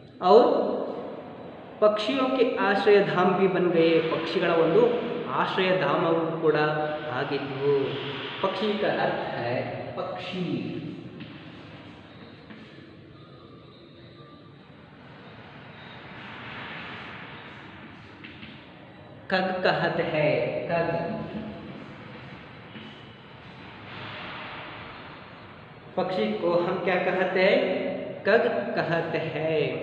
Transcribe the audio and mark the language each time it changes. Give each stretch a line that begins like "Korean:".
Hindi: ಅವ್ರು ಪಕ್ಷಿಯೋं के ಆಶ್ರಯಧಾಮ भी बन गए.
Kannada: ಪಕ್ಷಿಗಳ ಒಂದು ಆಶ್ರಯಧಾಮವೂ ಕೂಡ ಆಗಿದ್ವು.
Hindi: ಪಕ್ಷಿ का अर्थ है पक्षी. कग कहते हैं, कग पक्षी को हम क्या कहते हैं, कग कहते हैं.